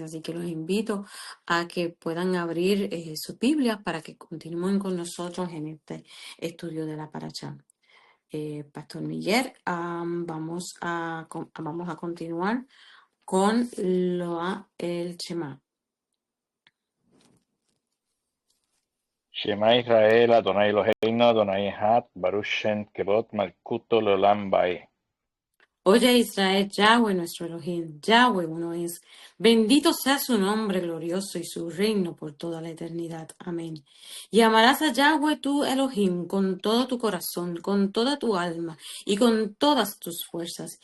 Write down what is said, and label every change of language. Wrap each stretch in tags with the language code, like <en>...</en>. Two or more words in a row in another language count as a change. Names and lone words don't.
<es>Así que los invito a que puedan abrir sus Biblias para que continúen con nosotros en este estudio de la Parashá. Pastor Miguel, vamos a continuar con el Shema.</es> <he>שמע ישראל, אדוני אלוהינו, אדוני אחד, ברוך שם כבוד מלכותו לעולם ועד.</he> <es>Oye Israel, Yahweh nuestro Elohim, Yahweh uno es. Bendito sea su nombre glorioso y su reino por toda la eternidad. Amén. Y amarás a Yahweh tu Elohim con todo tu corazón, con toda tu alma y con todas tus fuerzas.</es>